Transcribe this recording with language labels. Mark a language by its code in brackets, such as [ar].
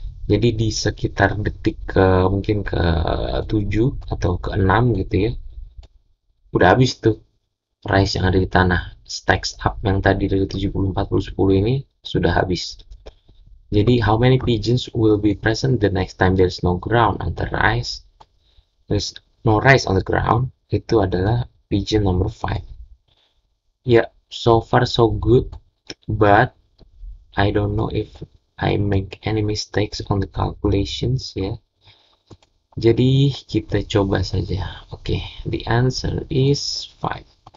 [id] Jadi di sekitar detik ke mungkin ke 7 atau ke 6 gitu ya, udah habis tuh rice yang ada di tanah. [en] Stacks up [id] yang tadi dari 70, 40, 10 ini sudah habis. [en] Jadi how many pigeons will be present the next time there's no ground on the rice? There's no rice on the ground. [id] Itu adalah pigeon number 5. [en] Yeah, so far so good, but I don't know if I make any mistakes on the calculations ya. [id] Jadi kita coba saja. Oke, [en] the answer is 5.